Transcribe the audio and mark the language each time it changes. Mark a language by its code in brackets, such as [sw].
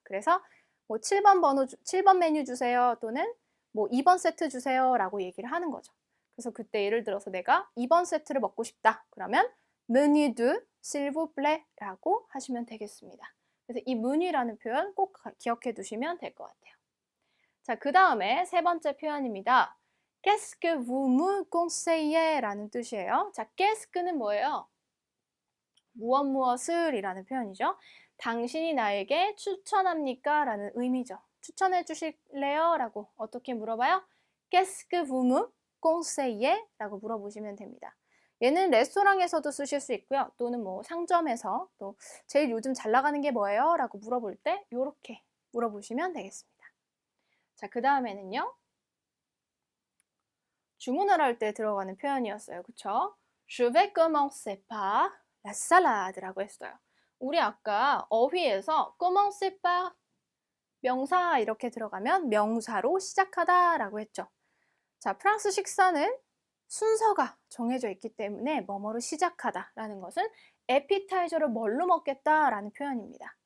[ko] 그래서 뭐 7번 메뉴 주세요 또는 뭐 2번 세트 주세요 라고 얘기를 하는 거죠. 그래서 그때 예를 들어서 내가 2번 세트를 먹고 싶다. 그러면 메뉴 두 실브플레 라고 하시면 되겠습니다. 그래서 이 메뉴라는 표현 꼭 기억해 두시면 될 것 같아요. 자, 그 다음에 세 번째 표현입니다. [fr] Qu'est-ce que vous me conseillez? [ko] 라는 뜻이에요. 자, qu'est-ce는 뭐예요? 무엇을 이라는 표현이죠. 당신이 나에게 추천합니까? 라는 의미죠. 추천해 주실래요? 라고 어떻게 물어봐요? [fr] Qu'est-ce que vous me conseillez? [ko] 라고 물어보시면 됩니다. 얘는 레스토랑에서도 쓰실 수 있고요. 또는 뭐 상점에서 또 제일 요즘 잘 나가는 게 뭐예요? 라고 물어볼 때 이렇게 물어보시면 되겠습니다. 자, 그 다음에는요. 주문을 할 때 들어가는 표현이었어요. 그쵸? [fr] Je vais commencer par la salade [ko] 라고 했어요. 우리 아까 어휘에서 [fr] commencer par [ko] 명사 이렇게 들어가면 명사로 시작하다 라고 했죠. 자, 프랑스 식사는 순서가 정해져 있기 때문에 뭐뭐로 시작하다 라는 것은 에피타이저를 뭘로 먹겠다 라는 표현입니다.